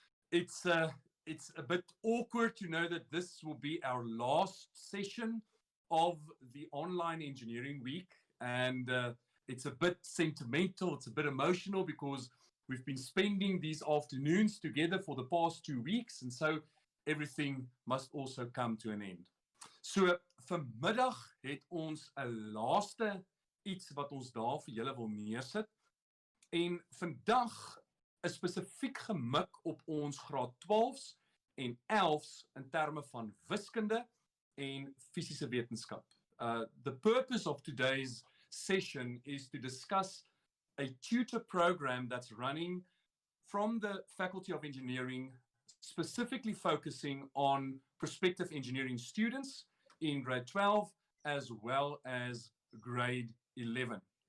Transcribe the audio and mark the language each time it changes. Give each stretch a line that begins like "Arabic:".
English: It's a bit awkward to know that this will be our last session of the online engineering week, and it's a bit sentimental, it's a bit emotional because we've been spending these afternoons together for the past 2 weeks, and so everything must also come to an end.
Afrikaans: So vanmiddag het ons 'n laaste iets wat ons daar vir julle wil neersit. En vandag is spesifiek gemik op ons graad 12's en 11's in terme van wiskunde en fisiese wetenskap.
English: The purpose of today's session is to discuss a tutor program that's running from the Faculty of Engineering, specifically focusing on prospective engineering students in grade 12 as well as grade 11.